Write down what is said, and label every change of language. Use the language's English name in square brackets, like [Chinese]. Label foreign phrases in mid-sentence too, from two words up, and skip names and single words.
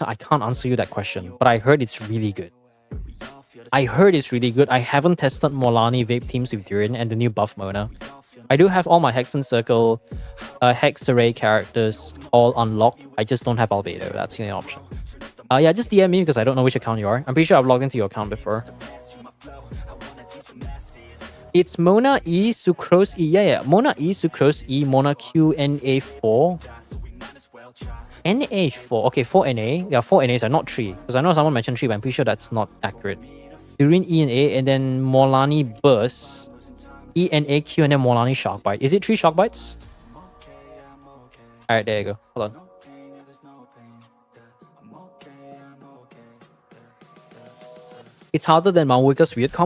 [English] I can't answer you that question, but I heard it's really good. I haven't tested Molani vape teams with Durin and the new buff Mona. I do have all my Hexen Circle, Hex Array characters all unlocked. I just don't have Albedo. That's the only option. Yeah, just DM me because I don't know which account you are. I'm pretty sure I've logged into your account before. It's Mona E, Sucrose E. Yeah. Mona E, Sucrose E, Mona Q, NA4. NA4. Okay, 4 NA. Yeah, 4 NAs are not 3. Because I know someone mentioned 3, but I'm pretty sure that's not accurate. Durin E and A, and then Molani Burst. E and A, Q, and then Molani Shark Bite. Is it 3 Shark Bites? Alright, there you go. Hold on. It's harder than Mavuika's weird combo.